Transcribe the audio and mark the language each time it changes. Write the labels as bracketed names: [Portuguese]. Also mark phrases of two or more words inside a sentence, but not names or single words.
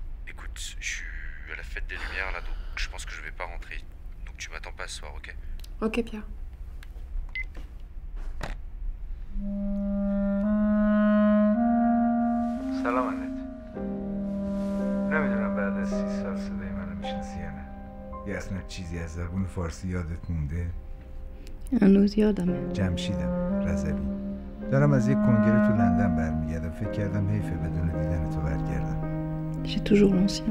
[French] Écoute, je suis à la fête des Lumières là, donc je pense que je vais pas rentrer. Donc tu m'attends pas ce soir, ok? Ok, Pierre. [Persian] سلام انت. نمیدونم بعد از 30 سال صدای منو میشناسی یا نه، یا اصلا چیزی از از زبون فارسی یادت مونده؟ هنوز یادمه. جمشیدم رضوی. دارم از یک کنگره تو لندن برمیگردم. فکر کردم حیفه بدون دیدن تو برگردم. [French] J'ai toujours l'ancien.